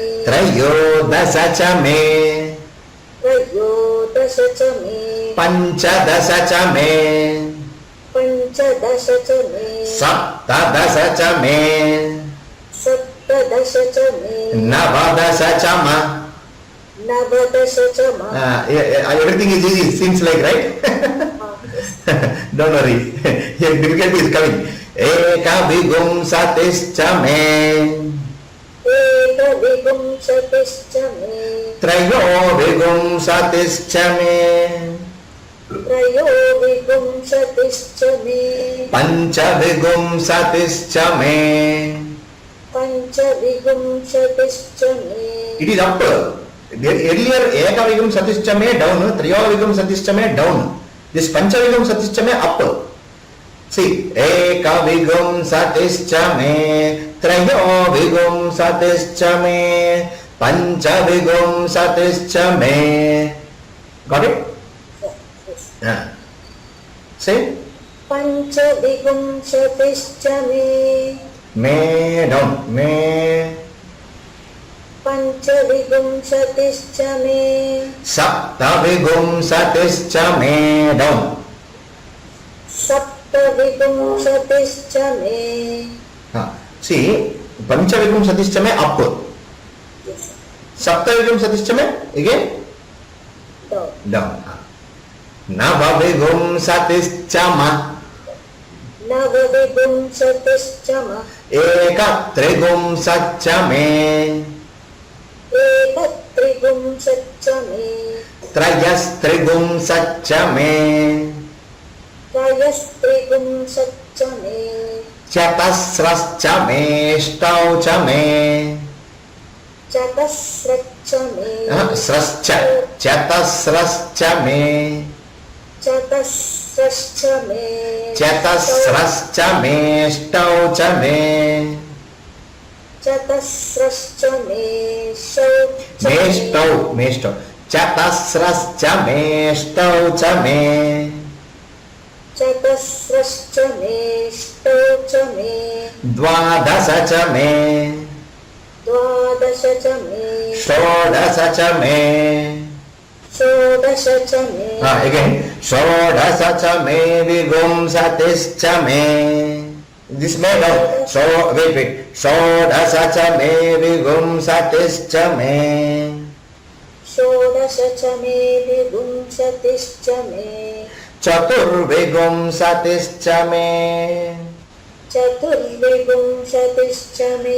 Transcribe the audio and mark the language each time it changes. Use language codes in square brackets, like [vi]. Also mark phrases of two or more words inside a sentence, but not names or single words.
[sa] त्रयोदश च मे. त्रयोदश च मे. पञ्चदश च मे. पञ्चदश च मे. सप्तदश च मे. सप्तदश च मे. नवदश च मे. नवदश च मे. [en] Everything is easy, seems like, right? Don't worry. Here difficulty is coming. [sa] एक विꣳ शतिश्च मे. एक विꣳ शतिश्च मे. त्रयो विꣳ शतिश्च मे. त्रयो विꣳ शतिश्च मे. पञ्च विꣳ शतिश्च मे. पञ्च विꣳ शतिश्च मे. [en] It is up. Earlier [sa] एक विꣳ शतिश्च मे [en] down, [sa] त्रयो विꣳ शतिश्च मे [en] down. [sa] This पञ्च विꣳ शतिश्च मे up. [en] See, [sa] एक विꣳ शतिश्च मे, त्रयो विꣳ शतिश्च मे, पञ्च विꣳ शतिश्च मे. [en] Got it? Yeah. Say, [sa] पञ्च विꣳ शतिश्च मे. me down, me. पञ्च विꣳ शतिश्च मे. सप्त विꣳ शतिश्च मे down. सप्त विꣳ शतिश्च मे. See, पञ्च विꣳ शतिश्च मे up. सप्त विꣳ शतिश्च मे again [en] Down. [sa] down. नव विꣳ शतिश्च मे. नव विꣳ शतिश्च मे. एक त्रिꣳ शच्च मे. एक त्रिꣳ शच्च मे. त्रयस् त्रिꣳ शच्च मे. त्रयस् त्रिꣳ शच्च मे. चतस्रश्च मे। ष्टौ च मे. चतस्रश्च मे. स्रश्च। चतस्रश्च मे. चतस्रश्च मे. चतस्रश्च मे। ष्टौ च मे. चतस्रश्च मेषौ मेष्टौ चतस्रश्च मेष्टौ च मे चतस्रश्च मेष्टौ च मे द्वादश च मे द्वादश च मे षोडश च मे षोडश च मे again षोडश च मे विगुंसतिश्च मे [en] this may no so wait [sa] षोडश च मे विगुंसतिश्च मे षोडश च मे विगुंसतिश्च मे चतुर्विगुंसतिश्च मे चतुर्विगुंसतिश्च मे